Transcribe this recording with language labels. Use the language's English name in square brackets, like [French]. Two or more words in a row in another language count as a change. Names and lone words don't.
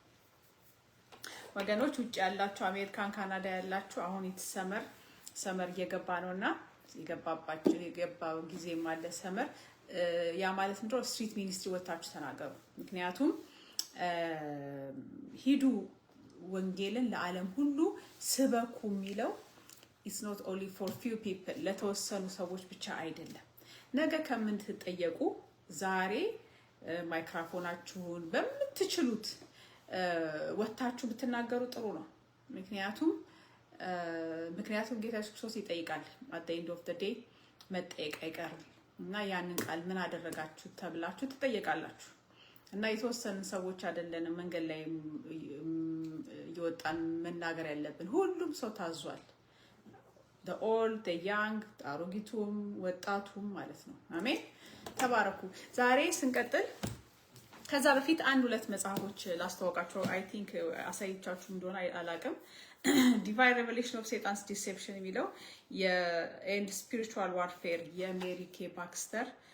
[Amharic] ወገኖች ውጭ ያላችሁ አሜሪካን ካናዳ ያላችሁ አሁን ሰመር እየገባ ነውና የገባው ጊዜ ማለ ሰመር ያ ማለት ምንድነው? [English] street ministry [Amharic] ወጣችሁ ተናገሩ። ምክንያቱም ሂዱ ወንጌልን ለዓለም ሁሉ ስበኩ የሚለው [English] it's not only for few people [Amharic] ለተወሰኑ ሰዎች ብቻ አይደለም። ነገ ከምትጠየቁ ዛሬ ማይክሮፎናችሁን በምትችሉት ወጣችሁ ብትናገሩ ጥሩ ነው። ምክንያቱም ጌታ ኢየሱስ ክርስቶስ ይጠይቃል። [English] at the end of the day [Amharic] መጠየቅ አይቀርም እና ያንን ቃል ምን አደረጋችሁ ተብላችሁ ትጠየቃላችሁ። እና የተወሰኑ ሰዎች አይደለንም መንገድ ላይ ይወጣን መናገር ያለብን። ሁሉም ሰው ታዟል። [English] the old the young [Amharic] አሮጊቱም ወጣቱም ማለት ነው። አሜን። ተባረኩ። ዛሬ ስንቀጥል ከዛ በፊት አንድ ሁለት መጽሐፎች ላስተዋወቃችሁ። [English] I think [Amharic] አሳይቻችሁ እንደሆነ አላቅም። ዲቫይን ሬቨሌሽን ኦፍ ሴጣንስ ዲሴፕሽን የሚለው የኤንድ ስፒሪቹዋል ዋርፌር የሜሪ ኬ ባክስተር